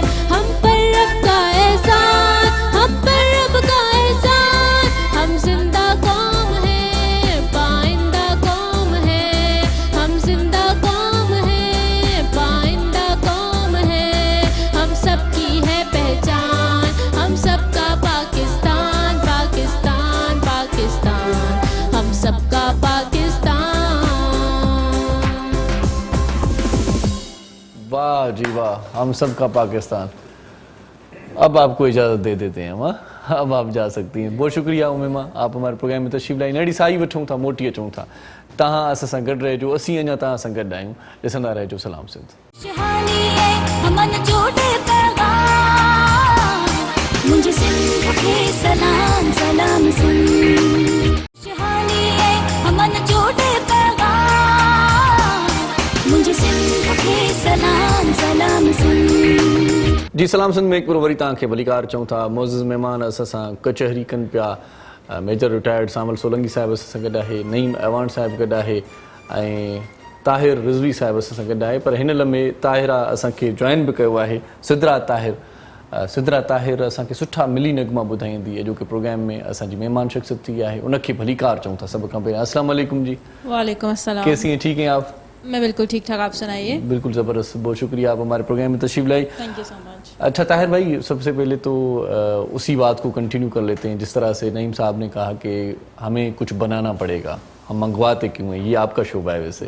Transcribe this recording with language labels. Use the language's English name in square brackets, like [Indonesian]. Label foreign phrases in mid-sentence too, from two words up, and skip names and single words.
[Urdu] ہم پر رب کا احسان، ہم پر رب کا احسان، ہم زندہ قوم ہے، پائندہ قوم ہے، ہم زندہ قوم ہے، پائندہ قوم ہے، ہم سب کی ہے پہچان، ہم سب کا پاکستان، پاکستان، پاکستان، ہم سب کا پاکستان. واہ جی واہ، ہم سب کا پاکستان. اب آپ کو اجازت دے دیتے ہیں ہم، ہاں? اب آپ جا سکتی ہیں۔ بہت شکریہ عمیمہ، آپ ہمارے پروگرام میں تشریف لائی, [Sindhi] नड़ी साई वठूं था, मोटी अचूं था। तव्हां असां सां गॾु रहिजो, असीं अञा तव्हां सां गॾु आहियूं। ॾिसंदा रहिजो सलाम सिंध। खुशहाली है अमन जोड़े पैगाम, मुझे सिंध के सलाम सलाम सिंध। खुशहाली है अमन जोड़े पैगाम, मुझे सिंध के सलाम सलाम सिंध। जी सलाम सिंध में हिकु वरी तव्हांखे भलीकार चऊं था। मोज़िज़ महिमान असां सां कचहरी कनि पिया। मेजर रिटायर्ड सामल सोलंकी साहिब असां सां गॾु आहे, नईम ऐवान साहिब गॾु आहे, ऐं ताहिर रिज़वी साहिब असां सां गॾु आहे। पर हिन लम्हे ताहिरा असांखे जॉइन बि कयो आहे, सिदरा ताहिर। सिद्रा ताहिर असांखे सुठा मिली नगमा ॿुधाईंदी आहे, जो कि प्रोग्राम में असांजी महिमान शख्सियत थी आहे, उनखे भलीकार चऊं था सभ खां पहिरियों। [Arabic] السلام علیکم جی, وعلیکم السلام. [Urdu] کیسی ہیں، ٹھیک ہیں آپ? میں بالکل ٹھیک ٹھاک، آپ سنائیے. بالکل زبردست، بہت شکریہ آپ ہمارے پروگرام میں تشریف لائی. [English] Thank you so much. [Urdu] اچھا طاہر بھائی، سب سے پہلے تو اسی بات کو کنٹینیو کر لیتے ہیں، جس طرح سے نعیم صاحب نے کہا کہ ہمیں کچھ بنانا پڑے گا، ہم منگواتے کیوں ہیں، یہ آپ کا شعبہ ہے ویسے.